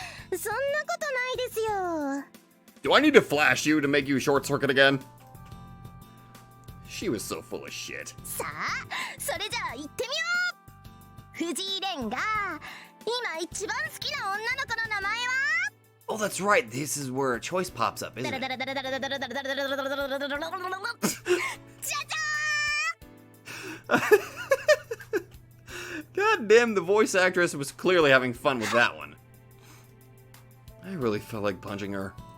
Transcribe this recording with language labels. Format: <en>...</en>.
<ja>そんなことないですよ。</ja> <en>Do I need to flash you to make you short circuit again? She was so full of shit.</en> <ja>さあ、それじゃあ行ってみよう。藤井蓮が今一番好きな女の子の名前は？</ja> <en>Oh, that's right. This is where a choice pops up, isn't it? じゃじゃ God damn, the voice actress was clearly having fun with that one. I really felt like punching her.</en>